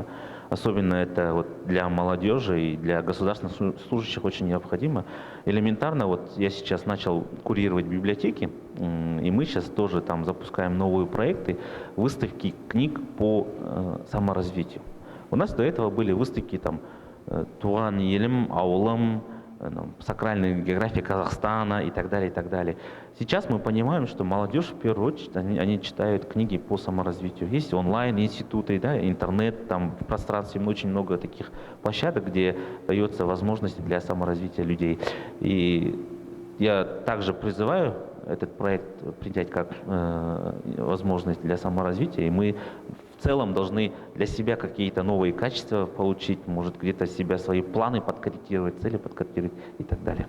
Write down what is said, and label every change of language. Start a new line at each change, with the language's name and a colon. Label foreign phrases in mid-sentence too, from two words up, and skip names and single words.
Russian: Особенно это вот для молодежи и для государственных служащих очень необходимо. Элементарно, вот я сейчас начал курировать библиотеки, и мы сейчас тоже там запускаем новые проекты, выставки книг по саморазвитию. У нас до этого были выставки там «Туан елім, ауылым», сакральная география Казахстана и так далее, и так далее. Сейчас мы понимаем, что молодежь в первую очередь, они читают книги по саморазвитию. Есть онлайн-институты, да, интернет, там в пространстве очень много таких площадок, где дается возможность для саморазвития людей. И я также призываю этот проект принять как возможность для саморазвития, и мы в целом должны для себя какие-то новые качества получить, может где-то себя свои планы подкорректировать, цели подкорректировать и так далее.